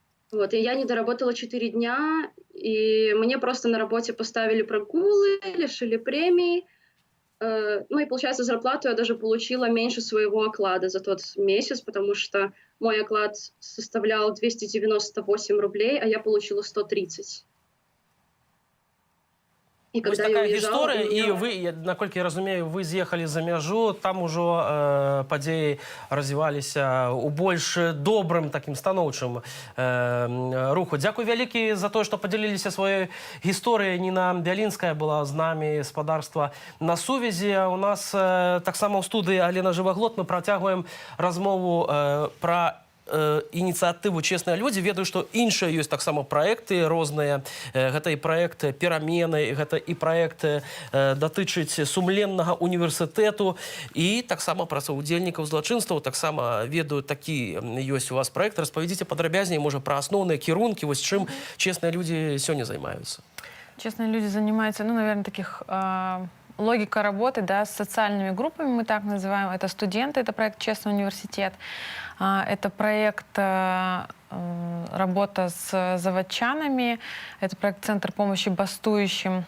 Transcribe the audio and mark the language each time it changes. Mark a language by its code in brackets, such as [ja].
[ru] Вот, и я не доработала 4 дня, и мне просто на работе поставили прогулы, лишили премии. И, получается, зарплату я даже получила меньше своего оклада за тот месяц, потому что мой оклад составлял 298 рублей, а я получила 130. [be] І ось така гісторія, і ви, наколькі я розумію, ви з'їхали за мяжу, там ужо падзеі развіваліся у больш добрым таким станоўчым руху. Дзякуй вялікі за то, што падзяліліся сваёй гісторыяй. Ніна Бялінская была з намі, спадарства на сувязі. У нас таксама ў студыі Алена Жываглот. Мы працягваем размову пра ініцыятыву «Честныя людзі». Ведаю, што іншыя ёсць таксама праекты розныя. Гэта і праект «Перамены», гэта і праект датычыць сумленнага універсітэту, і таксама пра саўдзельнікаў злачынстваў. Таксама ведаю, такі ёсць у вас праект. Распавядзіце падрабязней, можа, пра асноўныя кірункі, вось чым честныя людзі сёння займаюцца. [ru] Честные люди занимаются, наверное, логика работы, да, с социальными группами, мы так называем. Это студенты, это проект «Честный университет». Это проект работа с заводчанами, это проект «Центр помощи бастующим».